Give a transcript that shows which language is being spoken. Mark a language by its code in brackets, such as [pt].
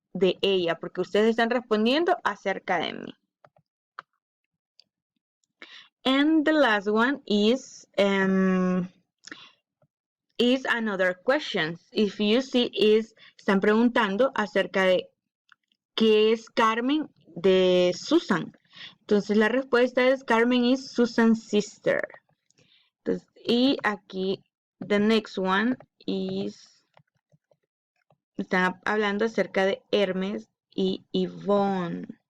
[es] De ella, porque ustedes están respondiendo acerca de mí. [en] And the last one is another question. If you see, [es] están preguntando acerca de qué es Carmen de Susan. Entonces la respuesta es [en] Carmen is Susan's sister. [es] Entonces, y aquí, [en] the next one is, [es] están hablando acerca de Hermes y Yvonne.